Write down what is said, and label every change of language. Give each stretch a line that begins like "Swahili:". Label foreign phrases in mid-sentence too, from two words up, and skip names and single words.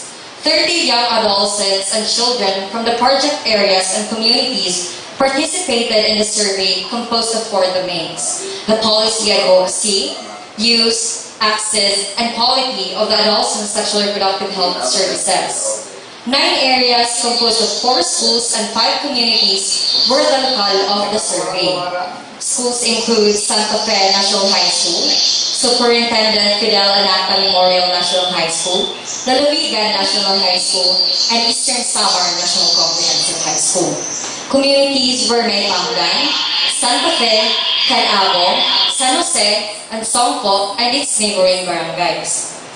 English: 30 young adolescents and children from the project areas and communities participated in the survey composed of 4 domains: the policy advocacy, use, access, and quality of the adolescent sexual and reproductive health services. 9 areas composed of 4 schools and 5 communities were the locale of the survey. Schools include Santa Fe National High School, Superintendent Fidel Anacta Memorial National High School, Lalawigan National High School, and Eastern Samar National Comprehensive High School. Communities were Maypanggan, Santa Fe, Canago, San Jose, and Songpo and its neighboring barangays.